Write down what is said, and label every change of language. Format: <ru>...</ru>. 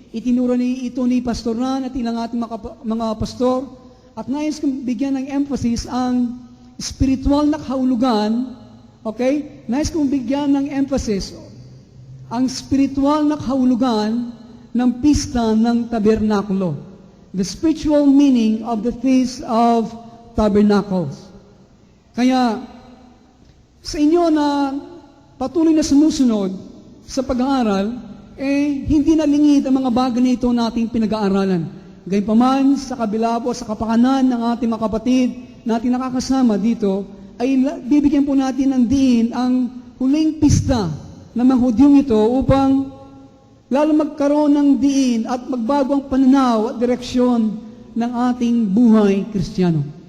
<tl>Itinuro ito ni Pastor Ran at ilang ating mga pastor. At nais kong bigyan ng emphasis ang spiritual na kahulugan. Okay? Nais kong bigyan ng emphasis ang spiritual na kahulugan ng pista ng tabernakulo.</tl> <en>The spiritual meaning of the Feast of Tabernacles.</en> <tl>Kaya, sa inyo na patuloy na sumusunod sa pag-aaral, hindi nalingid ang mga bagay na ito nating pinag-aaralan. Gayunpaman, sa kabila po, sa kapakanan ng ating mga kapatid na ating nakakasama dito, ay bibigyan po natin ng diin ang huling pista ng mga Hudyong ito upang lalo magkaroon ng diin at magbago ang pananaw at direksyon ng ating buhay Kristiyano.</tl>